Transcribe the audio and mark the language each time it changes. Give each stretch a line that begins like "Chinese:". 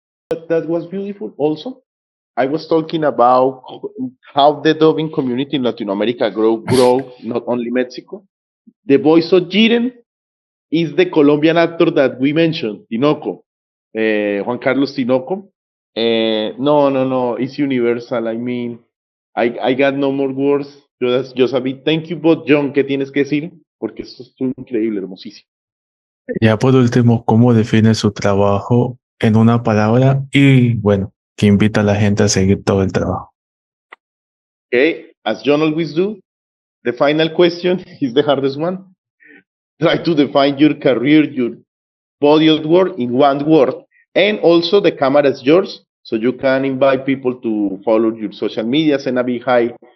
English: That was beautiful also. I was talking about how the dubbing community in Latin America grow, not only Mexico. The voice of Jiren is the Colombian actor that we mentioned, Tinoco, Juan Carlos Tinoco. No, it's universal. I mean, I got no more words.
Spanish: Yo sabía.
English: Thank you, but
Spanish: John, ¿qué tienes que decir? Porque esto es increíble, hermosísimo. Ya por último, ¿cómo define su trabajo en una palabra? Y bueno, que invita a la gente a seguir todo el trabajo.
English: Okay, as John always do, the final question is the hardest one. Try to define your career, your body of work in one word. And also the camera is yours, so you can invite people to follow your social media, send a big hi